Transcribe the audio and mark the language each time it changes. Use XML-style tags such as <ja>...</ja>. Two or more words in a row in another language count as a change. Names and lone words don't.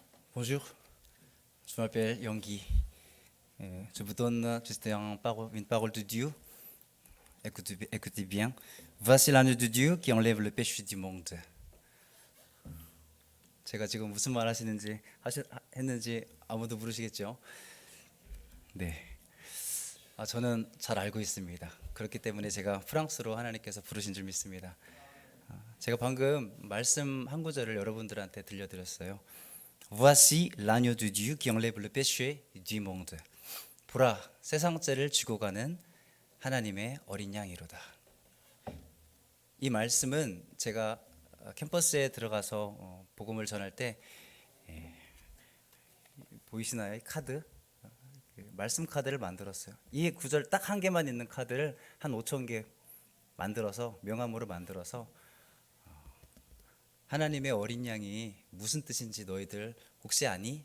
<fr>Bonjour, je m'appelle Yonggi. Je vous donne juste une parole de Dieu. Écoutez bien. Voici l'agneau de Dieu qui enlève le péché du monde.</fr> <ko>제가 지금 무슨 말 했는지 아무도 모르시겠죠? 네. 저는 잘 알고 있습니다. 그렇기 때문에 제가 프랑스로 하나님께서 부르신 줄 믿습니다. 제가 방금 말씀 한 구절을 여러분들한테 들려드렸어요.</ko> <fr>Voici l'agneau de Dieu qui enlève le péché du monde.</fr> <ko>보라, 세상 죄를 지고 가는 하나님의 어린 양이로다. 이 말씀은 제가 캠퍼스에 들어가서 복음을 전할 때 보이시나요? 이 카드? 말씀 카드를 만들었어요. 이 구절 딱 한 개만 있는 카드를 한 5천 개 만들어서 명함으로 만들어서 하나님의 어린 양이 무슨 뜻인지 너희들 혹시 아니?</ko>